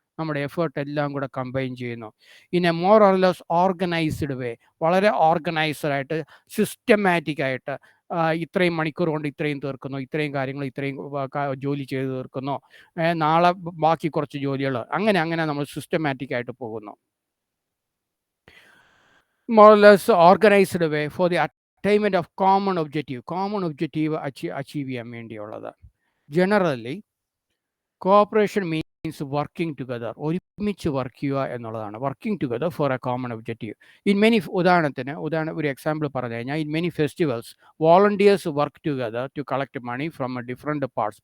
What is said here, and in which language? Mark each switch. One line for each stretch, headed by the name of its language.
Malayalam: നമ്മുടെ എഫേർട്ട് എല്ലാം കൂടെ കമ്പൈൻ ചെയ്യുന്നു
English: In a more or less organized way.
Malayalam: വളരെ ഓർഗനൈസ്ഡ് ആയിട്ട്, സിസ്റ്റമാറ്റിക് ആയിട്ട്, ഇത്രയും മണിക്കൂർ കൊണ്ട് ഇത്രയും തീർക്കുന്നു, ഇത്രയും കാര്യങ്ങൾ ഇത്രയും ജോലി ചെയ്ത് തീർക്കുന്നു, നാളെ ബാക്കി കുറച്ച് ജോലികൾ, അങ്ങനെ അങ്ങനെ നമ്മൾ സിസ്റ്റമാറ്റിക് ആയിട്ട് പോകുന്നു.
English: more or less organized way for the attainment of common objective.
Malayalam: Common objective achieve ചെയ്യാൻ വേണ്ടിയുള്ളത്.
English: generally cooperation means working together,
Malayalam: ഒരുമിച്ച് വർക്ക് ചെയ്യുക എന്നുള്ളതാണ്.
English: Working together for a common objective. In many,
Malayalam: ഒരു എക്സാമ്പിൾ പറഞ്ഞു കഴിഞ്ഞാൽ,
English: In many festivals volunteers work together to collect money from different parts.